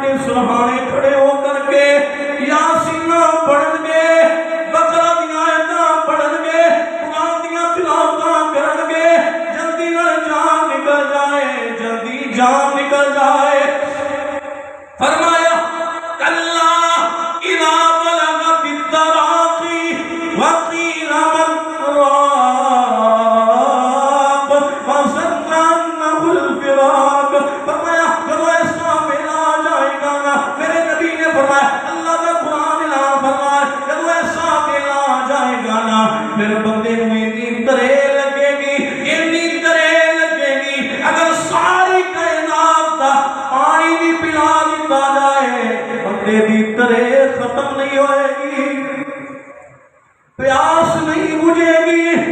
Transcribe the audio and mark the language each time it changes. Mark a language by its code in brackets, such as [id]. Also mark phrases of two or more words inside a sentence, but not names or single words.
[pa] سرحانے کھڑے ہو کر کے یاسین پڑھن گے، بقرہ دیاں آیتاں پڑھن گے، قرآن دیاں تلاوتاں کرن گے، جلدی نال جان نکل جائے، جلدی جان نکل جائے۔ [ar] فرمایا کلا اذا بلغت التراقی وقیل من راق وظن انہ الفراق۔ [ur] فرمایا جب ایسا ویلا آ جائے گا نا، میرے نبی نے فرمایا، اللہ کا قرآن اعلان فرمایا، جب ایسا ویلا آ جائے گا نا، پھر بندے کو اتنی ترے لگے گی، اتنی ترے لگے گی، اگر [pa] ساری کائنات دا پانی بھی پلا دیتا جائے بندے دی ترے ختم نہیں ہوئے گی، [ur] پیاس نہیں بجھے گی۔